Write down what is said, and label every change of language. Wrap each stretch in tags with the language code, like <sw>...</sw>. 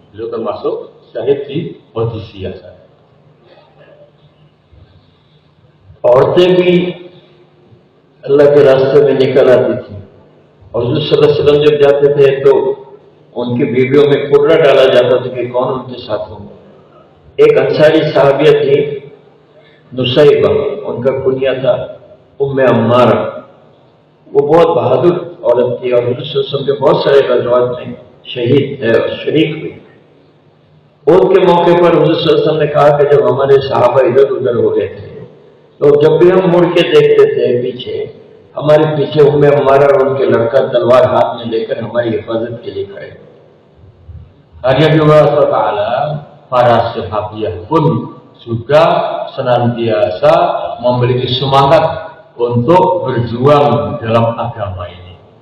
<id>Beliau termasuk syahid di Qadisiyah.</id> <hi>औरतें भी अल्लाह के रास्ते में निकल आती थी और हुज़ूर सल्लल्लाहु अलैहि वसल्लम जब जाते थे तो उनकी बीवियों में कुर्रा डाला जाता था कि कौन उनके साथ होंगे। एक अंसारी साहबिया थी नुसैबा, उनका कुनिया था उम्मे अम्मारा। वो बहुत बहादुर औरत थी और हुज़ूर सल्लल्लाहु अलैहि वसल्लम के बहुत सारे गज़वात में शरीक हुई। उनके मौके पर हुज़ूर सल्लल्लाहु अलैहि वसल्लम ने कहा कि जब हमारे सहाबा इधर उधर हो गए थे तो जब भी हम मुड़ के देखते थे पीछे, हमारे पीछे उम्मे अम्मारा और उनके लड़का तलवार हाथ में लेकर हमारी हिफाजत के लिए खड़े।</hi> <id>Hari kedua para sahabiah pun juga senantiasa memiliki semangat untuk berjuang dalam agama ini.</id>